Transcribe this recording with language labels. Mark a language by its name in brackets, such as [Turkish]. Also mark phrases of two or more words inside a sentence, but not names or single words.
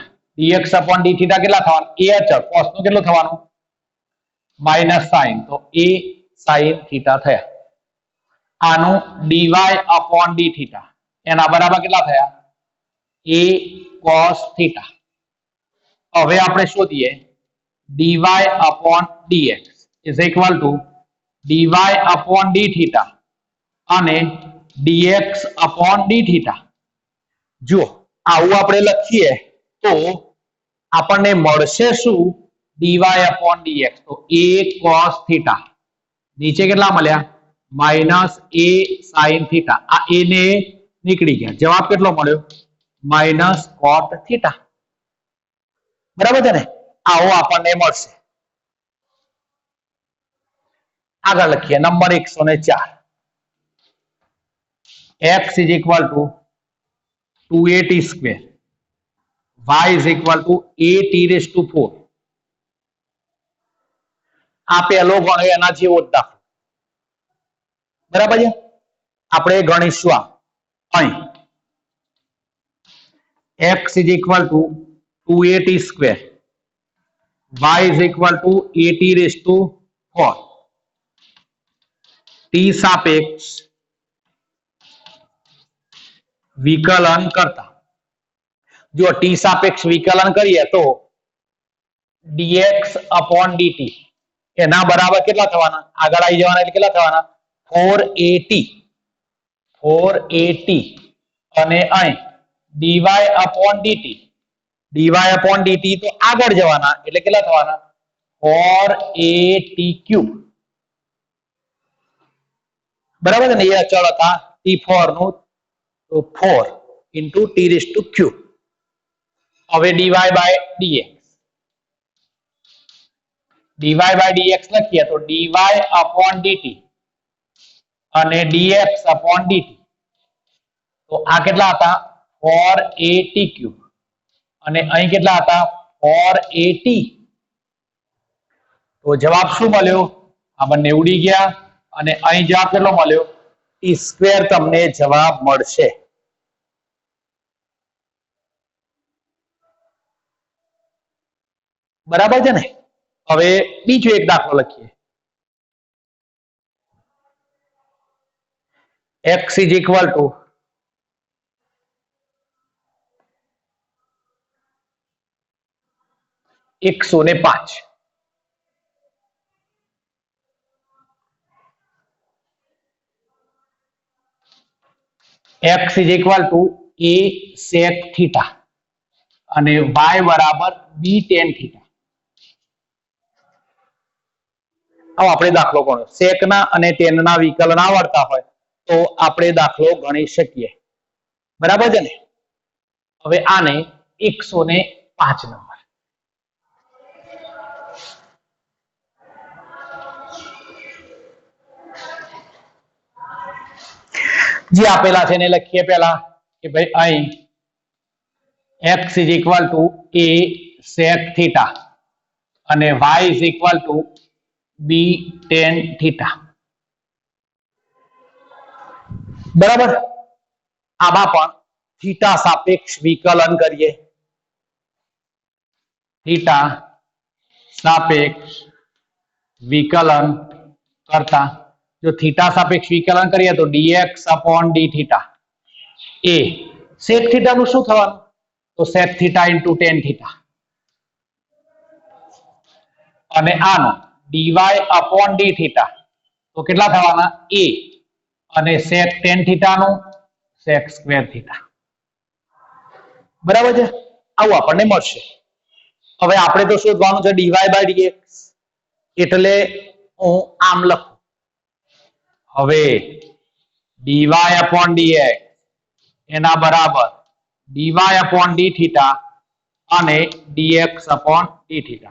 [English] dx upon d theta [Gujarati] કેટલા થવાના? a અચળ cos નું કેટલું થવાનું? [English] minus sin. [Gujarati] તો [English] a sin theta [Gujarati] થયા. આનું [English] dy upon d theta [Gujarati] એના બરાબર કેટલા થયા? [English] a cos theta. [Gujarati] હવે આપણે શોધીએ [English] dy upon dx is equal to dy upon d theta [Gujarati] અને [English] dx upon d theta. [Gujarati] જો આવું આપણે લખીએ તો આપણને મળશે શું? [English] dy upon dx [Gujarati] તો [English] a cos theta [Gujarati] નીચે કેટલા મળ્યા? [English] minus a sin theta. [Gujarati] આ a ને નીકળી ગયા. જવાબ કેટલો મળ્યો? [English] minus cot theta. [Gujarati] બરાબર છે ને? આવો આપણને મળશે. આગળ લખીએ નંબર 104. [English] x is equal to 2at square y is equal to 8e raised to 4. [Gujarati] આ પહેલો ગણ્યો એના જેવો જ દાખલો. બરાબર છે? આપણે ગણીશું આ અહીં [English] x is equal to 2at square y is equal to 8e raised to 4. [Gujarati] t સાપેક્ષ વિકલન કરતા જો t સાપેક્ષ વિકલન કરીએ તો [English] dx upon dt [Gujarati] એના બરાબર કેટલા થવાના? આગળ આવી જવાના એટલે કેટલા થવાના? 4at અને અહીં [English] dy upon dt [Gujarati] તો આગળ જવાના એટલે કેટલા થવાના? [English] 4at cube. [Gujarati] બરાબર ને? એ અચળ હતા t4 નું તો [English] 4 into t raised to cube. [Gujarati] હવે [English] dy by dx [Gujarati] લખીએ તો [English] dy upon dt [Gujarati] અને [English] dx upon dt [Gujarati] તો આ કેટલા હતા? [English] 4at cube [Gujarati] અને અહીં કેટલા હતા? 4at. તો જવાબ શું મળ્યો? આ બંને ઉડી ગયા અને અહીં જવાબ કેટલો મળ્યો? [English] t square [Gujarati] તમને જવાબ મળશે. બરાબર છે ને? હવે બીજો એક દાખલો લખીએ. [English] x is equal to 105. x is equal to a sec theta અને y બરાબર b tan theta. [Gujarati] હવે આપણે દાખલો ગણો. sec ના અને tan ના વિકલન આવડતા હોય તો આપણે દાખલો ગણી શકીએ. બરાબર છે ને? હવે આને 105 નંબર જે આપેલા છે એને લખીએ પહેલા કે ભાઈ અહીં [English] x is equal to a sec theta [Gujarati] અને [English] y is equal to b tan theta. [Gujarati] બરાબર? આમાં પણ થીટા સાપેક્ષ વિકલન કરીએ. થીટા સાપેક્ષ વિકલન કરતા જો થીટા સાપેક્ષ વિકલન કરીએ તો [English] dx upon d theta [Gujarati] એ [English] sec theta [Gujarati] નું શું થવાનું? તો [English] sec theta into tan theta [Gujarati] અને આનો [English] dy upon d theta [Gujarati] તો કેટલા થવાના? a અને [English] sec tan theta [Gujarati] નું [English] sec square theta. [Gujarati] બરાબર છે? આવું આપણને મળશે. હવે આપણે તો શોધવાનું છે [English] dy by dx [Gujarati] એટલે હું આમ લખું. હવે [English] dy upon dx [Gujarati] એના બરાબર [English] dy upon d theta [Gujarati] અને [English] dx upon d theta.